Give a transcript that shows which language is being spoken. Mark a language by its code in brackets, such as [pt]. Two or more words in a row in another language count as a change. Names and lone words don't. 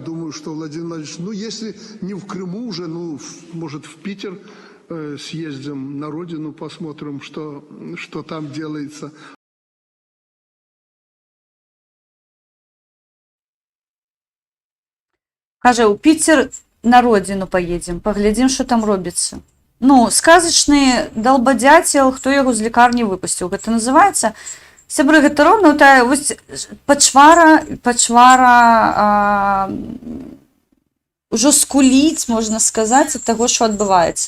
[ru] Думаю, что Владимир Владимирович, если не в Крыму уже, может, в Питер съездим на родину, посмотрим, что там делается. [be] Кажа, у [ru] Питер на родину поедем, поглядим, что там робіцца. [be] Сказачны далбадзяцел, хто яго з лікарні выпусціў. Гэта называецца, сябры, гэта роўна тая пачвара ўжо скуліць, можна сказаць, ад таго, што адбываецца.